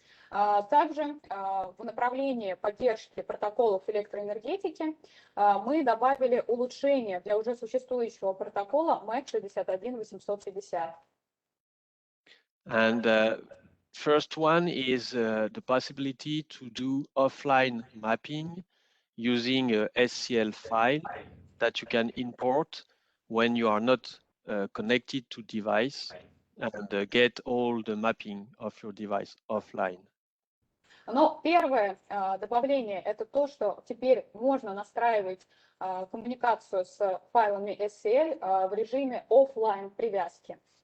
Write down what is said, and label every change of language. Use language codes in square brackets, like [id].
[ru] Также в направлении поддержки протоколов электроэнергетики мы добавили улучшения для уже существующего протокола MAC 61850. [en] And first one is the possibility to do offline mapping using a SCL file that you can import when you are not connected to device and get all the mapping of your device offline. [ru] Но первое добавление – это то, что теперь можно настраивать коммуникацию с файлами SCL в режиме офлайн привязки.